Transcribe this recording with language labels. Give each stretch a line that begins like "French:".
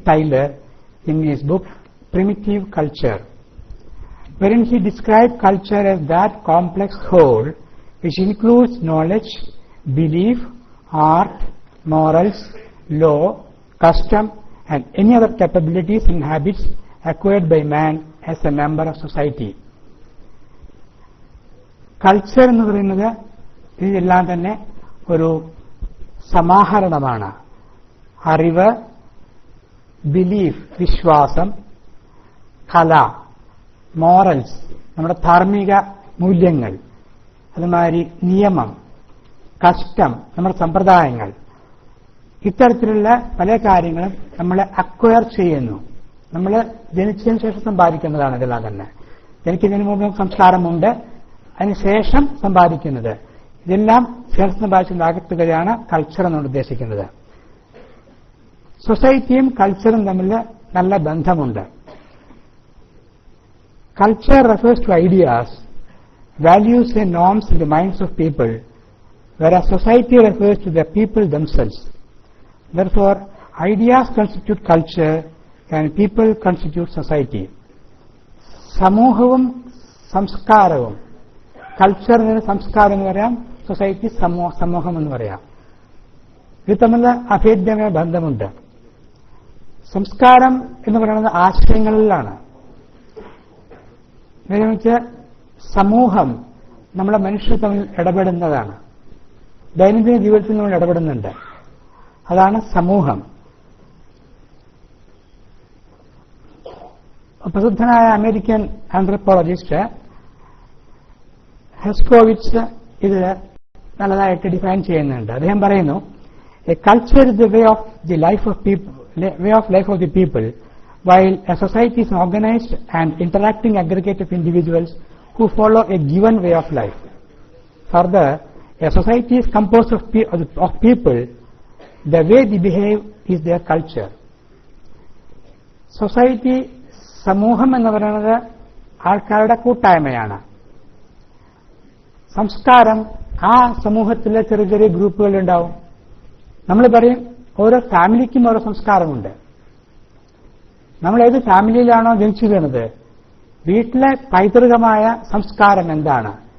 English: Tyler in his book Primitive Culture, wherein he described culture as that complex whole which includes knowledge, belief, art, morals, law, custom, and any other capabilities and habits acquired by man as a member of society.
Malayalam: Culture എന്ന് പറയുന്നത് ഇതെല്ലാം തന്നെ ഒരു സമാഹരണമാണ്. അറിവ്, belief, വിശ്വാസം, കല, morals, നമ്മുടെ ധാർമ്മിക മൂല്യങ്ങൾ, അതുമാതിരി നിയമം, കസ്റ്റം, നമ്മുടെ സമ്പ്രദായങ്ങൾ, ഇത്തരത്തിലുള്ള പല കാര്യങ്ങളും നമ്മൾ അക്വയർ ചെയ്യുന്നു. നമ്മൾ ജനിച്ചതിന് ശേഷം സമ്പാദിക്കുന്നതാണ് ഇതെല്ലാം തന്നെ. ജനിക്കുന്നതിന് മുമ്പ് സംസ്കാരമുണ്ട്, അതിനുശേഷം സമ്പാദിക്കുന്നത്, ഇതെല്ലാം ശേഷം സമ്പാദിച്ചതിന്റെ ആകത്തുകയാണ് കൾച്ചർ എന്നുകൊണ്ട് ഉദ്ദേശിക്കുന്നത്. സൊസൈറ്റിയും കൾച്ചറും തമ്മിൽ നല്ല ബന്ധമുണ്ട്.
English: Culture refers to ideas, values and norms in the minds of people, whereas society refers to the people themselves. Therefore, ideas constitute culture and people constitute society.
Malayalam: സമൂഹവും സംസ്കാരവും, കൾച്ചറിന് സംസ്കാരം എന്ന് പറയാം, സൊസൈറ്റി സമൂഹം എന്ന് പറയാം. ഇത് തമ്മിൽ അഭേദ്യമായ ബന്ധമുണ്ട്. സംസ്കാരം എന്ന് പറയുന്നത് ആശയങ്ങളിലാണ്. എന്നുവെച്ച് സമൂഹം നമ്മളെ മനുഷ്യർ തമ്മിൽ ഇടപെടുന്നതാണ്. ദൈനംദിന ജീവിതത്തിൽ നമ്മൾ ഇടപെടുന്നുണ്ട്. അതാണ് സമൂഹം. പ്രസിദ്ധനായ അമേരിക്കൻ ആന്ത്രപ്പോളജിസ്റ്റ് ഹെസ്കോവിച്ച് ഇത് നല്ലതായിട്ട് ഡിഫൈൻ ചെയ്യുന്നുണ്ട്. അദ്ദേഹം പറയുന്നു,
English: A culture is the way of life of the people, while a society is an organized and interacting aggregate of individuals who follow a given way of life. Further, a society is composed of people. The way they behave is their culture.
Malayalam: Society, സമൂഹം എന്ന് പറയുന്നത് ആൾക്കാരുടെ കൂട്ടായ്മയാണ്. സംസ്കാരം ആ സമൂഹത്തിലെ ചെറിയ ചെറിയ ഗ്രൂപ്പുകൾ ഉണ്ടാവും. നമ്മൾ പറയും ഓരോ ഫാമിലിക്കും ഓരോ സംസ്കാരമുണ്ട്. നമ്മൾ ഏത് ഫാമിലിയിലാണോ ജനിച്ചു വീണത്, വീട്ടിലെ പൈതൃകമായ സംസ്കാരം എന്താണ്?